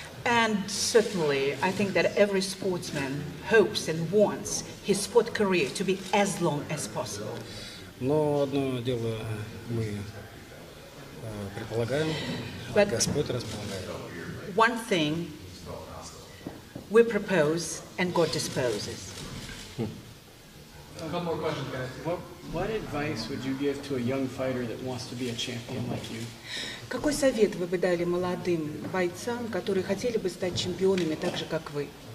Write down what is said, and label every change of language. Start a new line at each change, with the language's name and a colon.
English: And certainly, I think that every sportsman hopes and wants his sport career to be as long as possible.
Russian: Но одно дело мы предполагаем,
English: But-
Russian: Господь располагает.
English: One thing we propose and God disposes. What advice would you give to a young fighter that wants to be a champion like you?
Russian: Какой совет вы бы дали молодым бойцам, которые хотели бы стать чемпионами так же, как вы?